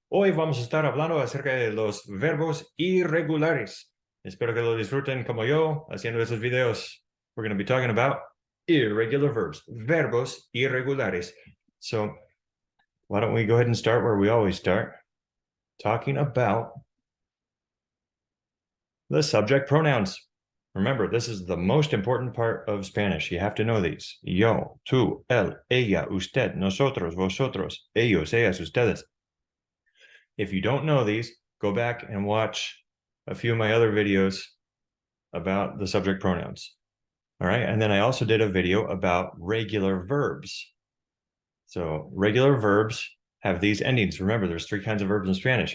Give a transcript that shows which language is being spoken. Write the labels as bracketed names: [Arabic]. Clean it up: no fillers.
[Spanish] Hoy vamos a estar hablando acerca de los verbos irregulares. Espero que lo disfruten como yo haciendo esos videos. [English] We're going to be talking about irregular verbs, [Spanish] verbos irregulares. [English] So why don't we go ahead and start where we always start, talking about the subject pronouns. Remember, this is the most important part of Spanish. You have to know these. [Spanish] Yo, tú, él, ella, usted, nosotros, vosotros, ellos, ellas, ustedes. [English] If you don't know these, go back and watch a few of my other videos about the subject pronouns. All right. And then I also did a video about regular verbs. So regular verbs have these endings. Remember, there's three kinds of verbs in Spanish.